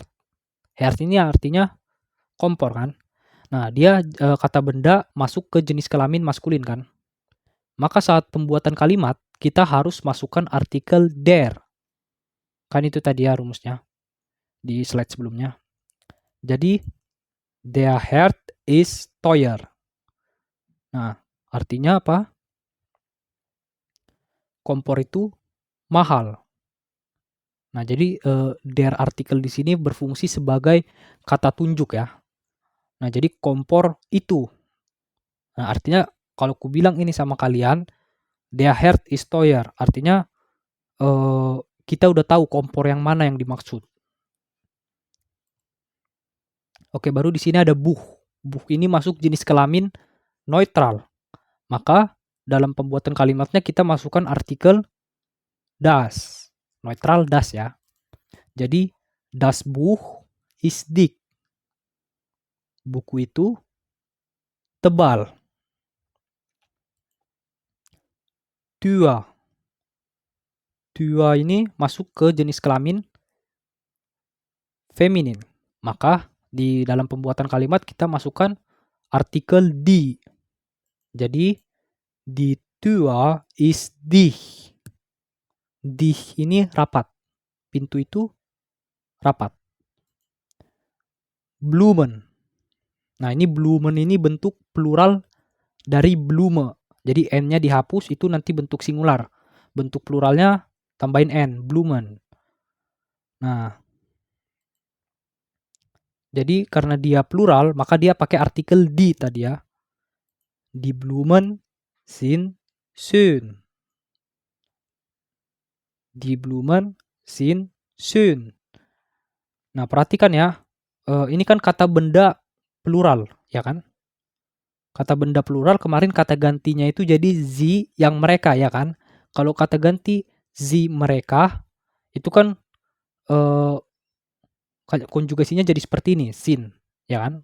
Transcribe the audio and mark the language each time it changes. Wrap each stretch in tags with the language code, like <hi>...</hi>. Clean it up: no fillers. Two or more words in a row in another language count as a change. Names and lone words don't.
<id>Heart ini artinya kompor kan. Nah, dia kata benda masuk ke jenis kelamin maskulin kan. Maka saat pembuatan kalimat kita harus masukkan artikel der. Kan itu tadi ya rumusnya di slide sebelumnya.</id> <de>Jadi der Herd is teuer.</de> <id>Nah, artinya apa? Kompor itu mahal. Nah, jadi der artikel di sini berfungsi sebagai kata tunjuk ya. Nah, jadi kompor itu. Nah, artinya kalau ku bilang ini sama kalian,</id> <de>der Herd is teuer,</de> <id>artinya kita udah tahu kompor yang mana yang dimaksud. Oke, baru di sini ada buh. Buh ini masuk jenis kelamin neutral. Maka dalam pembuatan kalimatnya kita masukkan artikel das.</id> <de>Neutral das</de> <id>ya. Jadi</id> <de>das Buch ist dick.</de> <id>Buku itu tebal. Tua. Tua ini masuk ke jenis kelamin feminin. Maka di dalam pembuatan kalimat kita masukkan artikel die.</id> <de>Jadi die Tür ist dicht.</de> <id>Dicht ini rapat. Pintu itu rapat. Blumen. Nah, ini Blumen ini bentuk plural dari Blume. Jadi N-nya dihapus, itu nanti bentuk singular. Bentuk pluralnya tambahin N, Blumen. Nah, jadi karena dia plural, maka dia pakai artikel die tadi ya.</id> <de>Die Blumen sind schön. Die Blumen sind Schön.</de> <id>Nah, perhatikan ya, ini kan kata benda plural, ya kan? Kata benda plural kemarin kata gantinya itu jadi sie yang mereka, ya kan? Kalau kata ganti sie mereka itu kan eh, konjugasinya jadi seperti ini, sind, ya kan?</id>